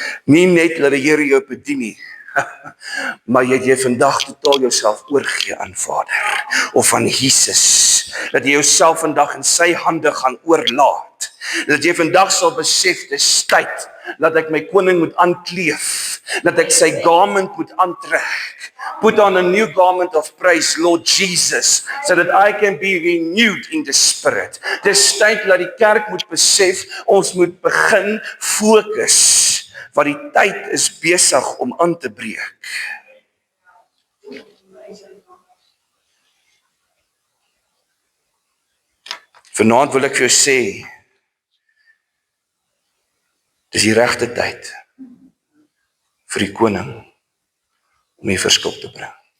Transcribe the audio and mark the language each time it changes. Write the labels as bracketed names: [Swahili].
[Afrikaans] Nie net dat die Here jou bedien nie, maar jy vandag totaal jouself oorgee aan Vader of aan Jesus. Dat jy jouself vandag in sy hande gaan oorlaat. Dat jy vandag sal besef, dis tyd dat ek my koning moet aankleef, dat ek sy garment moet aantrek. [English] Put on a new garment of praise, Lord Jesus, so that I can be renewed in the spirit. [Afrikaans] Dis tyd dat die kerk moet besef, ons moet begin fokus, want die tyd is besig om aan te breek. Vanaand wil ek vir jou sê, dis die regte tyd vir die koning om die verskil te bring.